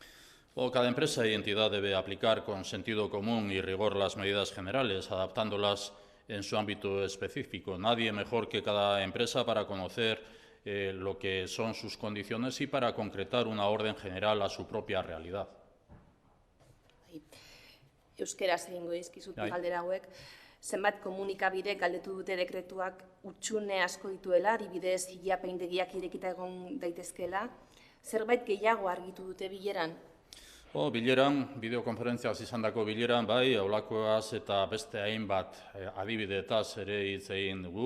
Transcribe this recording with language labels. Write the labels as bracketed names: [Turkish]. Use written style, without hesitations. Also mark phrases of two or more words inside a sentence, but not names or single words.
[Spanish] Cada empresa y entidad debe aplicar con sentido común y rigor las medidas generales, adaptándolas en su ámbito específico. Nadie mejor que cada empresa para conocer lo que son sus condiciones y para concretar una orden general a su propia realidad. [Basque] Euskeraz egingo dizkizut galdera hauek. Zenbat komunikabidek galdetu dute dekretuak hutsune asko dituela, adibidez ilapaindegiak irekita egon daitezkeela. Zerbait gehiago argitu dute bileran? Bileran, bideokonferentziaz izandako bileran, bai, aulakoaz eta beste hainbat adibideetaz ere hitz egin dugu.